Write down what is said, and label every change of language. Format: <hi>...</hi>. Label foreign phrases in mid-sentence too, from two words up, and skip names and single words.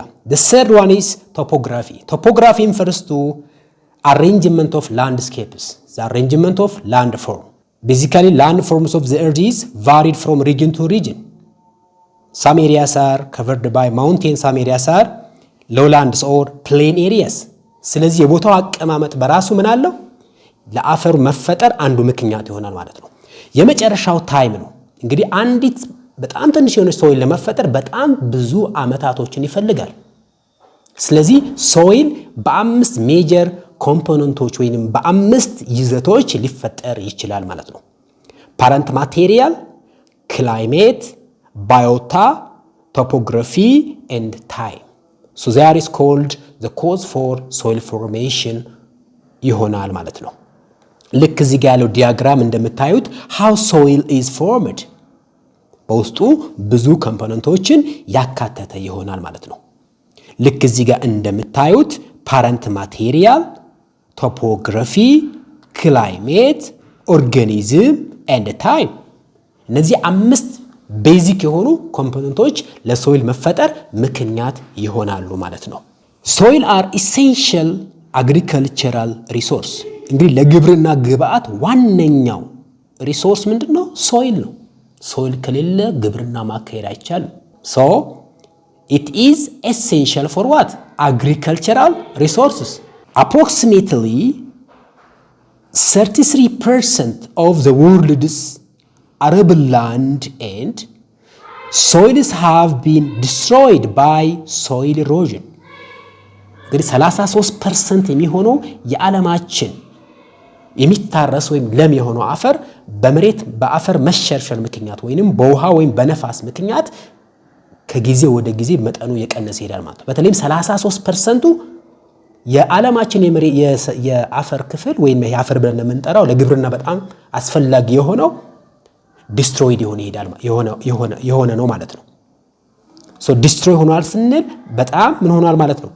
<en>The third one is topography. Topography refers to arrangement of landscapes, the arrangement of landform. Basically, landforms of the earth is varied from region to region. Some areas are covered by mountains, some areas are lowlands or plain areas.</en> <am>ስለዚህ የቦታው አቀማመጥ በራሱ ምን አለው ለአፈሩ መፈጠር አንዱ ምክንያት ይሆናል ማለት ነው። የመጨረሻው ታይም ነው። እንግዲህ አንዲት በጣም ትንሽ የሆነች ሶይል ለመፈጠር በጣም ብዙ አመታቶችን ይፈልጋል። ስለዚህ ሶይል በአምስት ሜጀር ኮምፖነንቶች ወይንም በአምስት ይዘቶች ሊፈጠር ይችላል ማለት ነው።</am> <en>parent material, climate፣ biota, topography and time. So there is called the cause for soil formation</en> <am>ይሆናል ማለት ነው። ልክ እዚህ ጋር ያለው ዲያግራም እንደምታዩት</am> <en>how soil is formed</en> <am>በውስጡ ብዙ ኮምፖነንቶችን ያካተተ ይሆናል ማለት ነው። ልክ እዚህ ጋር እንደምታዩት</am> <en>parent material, topography, climate, organism and time</en> <am>እነዚህ አምስት ቤዚክ የሆኑ ኮምፖነንቶች ለሶይል መፈጠር ምክንያት ይሆናሉ ማለት ነው።</am> <en>soil are essential agricultural resource።</en> <am>እንግዲህ ለግብርና ግብአት ዋነኛው ሪሶርስ ምንድነው? ሶይል ነው። ሶይል ከሌለ ግብርና ማካሄድ አይቻልም።</am> <en>so it is essential for what? agricultural resources. approximately 33% of the world's arable land and soils have been destroyed by soil erosion.</en> <am>እንግዲህ 33% የሚሆነው የዓለማችን የሚታረስ ወይም ለም የሆነው አፈር በአፈር መሸርሸር ምክንያት ወይንም በውሃ ወይም በነፋስ ምክንያት ከጊዜ ወደ ጊዜ መጠኑ የቀነሰ ይሄዳል ማለት ነው። በተለይም 33% የዓለማችን የአፈር ክፍል ወይም የአፈር ብለን የምንጠራው ለግብርና በጣም አስፈላጊ የሆነው ዲስትሮይድ የሆነ ነው ማለት ነው።</am> <en>so destroy</en> <am>ሆኗል ስንል በጣም ምን ሆኗል ማለት ነው?</am>